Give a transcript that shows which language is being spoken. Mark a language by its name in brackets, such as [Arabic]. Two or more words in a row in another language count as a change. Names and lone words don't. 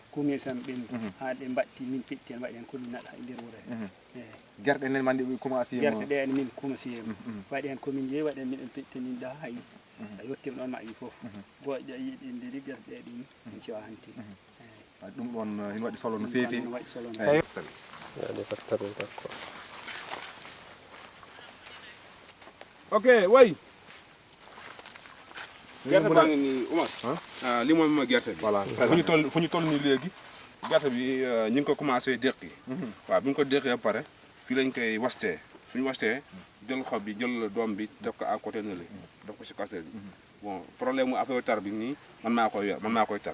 [Fula] kumisam ɓendu ha ɗe mbatti min petti en mbaɗi hen komin naɗa e nder wuuro he guerte enen mande commence guerte ɗe ene min commencé waɗi hen komin jeeyi waɗi hen miɗen pettiniɗa hay a yettima ɗon ma yi fof gooƴe yiiɗi ndiri guerte ɗe ɗin en cewa hanti ɗum ɗon ene waɗi solo no feewi waɗi solo [Wolof] ok way gerte baa ngi nii Oumar li mooy ma gerte bi voilà fu ñu toll nii léegi gerte bi ñu ngi ko commencé déqi waaw bi ñu ko déqee ba pare fii lañ koy wastee suñu wastee jël xob bi jël doom bi def ko [French] à côté [Wolof] na li def ko si casserole bi bon problème mu affaire tar bi nii man maa koy yor man maa koy tar